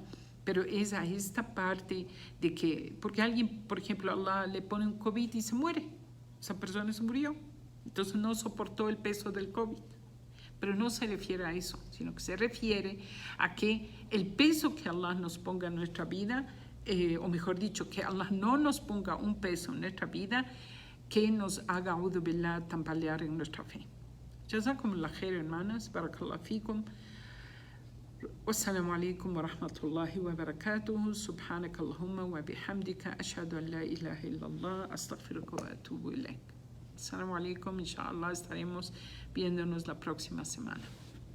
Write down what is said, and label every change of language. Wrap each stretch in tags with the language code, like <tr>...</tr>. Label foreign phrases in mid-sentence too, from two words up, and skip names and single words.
<es>Pero es a esta parte de que, porque alguien, por ejemplo, Allah le pone un COVID y se muere, esa persona se murió, entonces no soportó el peso del COVID. Pero no se refiere a eso, sino que se refiere a que el peso que Allah nos ponga en nuestra vida, o mejor dicho, que Allah no nos ponga un peso en nuestra vida que nos haga,</es> <ar>أعوذ بالله,</ar> <es>tambalear en nuestra fe.</es> <ar>جزاكم الله خير, hermanas, بارك الله فيكم. والسلام عليكم ورحمة الله وبركاته. سبحانك اللهم وبحمدك أشهد أن لا إله إلا الله. أستغفرك وأتوب إليك. السلام عليكم.</ar> <es>Inshallah estaremos viéndonos la próxima semana.</es>